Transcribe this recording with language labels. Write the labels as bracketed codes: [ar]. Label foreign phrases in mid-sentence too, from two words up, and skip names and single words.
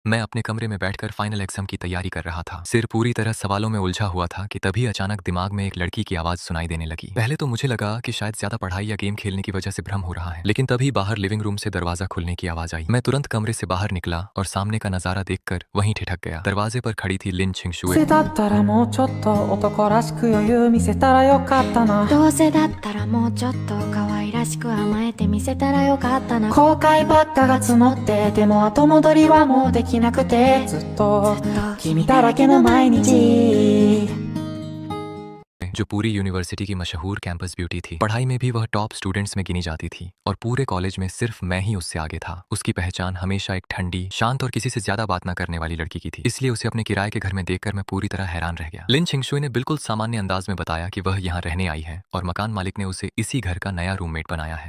[hi] मैं अपने कमरे में बैठकर [en] final exam [hi] की तैयारी कर रहा था। सिर पूरी तरह सवालों में उलझा हुआ था कि तभी अचानक दिमाग में एक लड़की की आवाज सुनाई देने लगी। पहले तो मुझे लगा कि शायद ज्यादा पढ़ाई या गेम खेलने की वजह से भ्रम हो रहा है, लेकिन तभी बाहर [en] living room [hi] से दरवाजा खुलने की आवाज आई। मैं तुरंत कमरे से बाहर निकला और सामने का नजारा देखकर वहीं ठिठक गया। दरवाजे पर खड़ी थी लिन छिंगशुए। [ja] どうせだったらもうちょっと男らしく余裕見せたらよかったなどうせだったらもうちょっと可愛らしく甘えてみせたらよかったな後悔ばっかが募ってでも後戻りはもうできなくてずっと君だらけの毎日 [hi] जो पूरी यूनिवर्सिटी की मशहूर [en] campus beauty [hi] थी। पढ़ाई में भी वह [en] top students [hi] में गिनी जाती थी और पूरे कॉलेज में सिर्फ मैं ही उससे आगे था। उसकी पहचान हमेशा एक ठंडी, शांत और किसी से ज्यादा बात न करने वाली लड़की की थी। इसलिए उसे अपने किराए के घर में देखकर मैं पूरी तरह हैरान रह गया। लिन छिंगशुए ने बिल्कुल सामान्य अंदाज में बताया कि वह यहाँ रहने आई है और मकान मालिक ने उसे इसी घर का नया रूममेट बनाया है।